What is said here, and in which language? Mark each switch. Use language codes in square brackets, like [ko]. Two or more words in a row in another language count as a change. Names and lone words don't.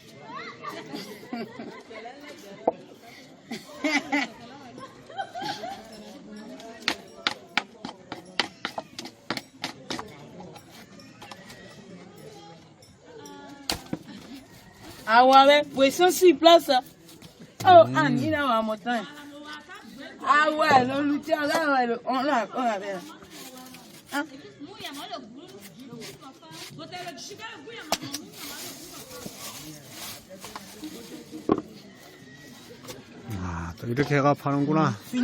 [fr] Ah ouais, poisson sur place. Oh, Anne, il a un montagne. Ah ouais, le lutteur là, on l'a fait. Hein? [ko] 아, 또 이렇게 해가 파는구나.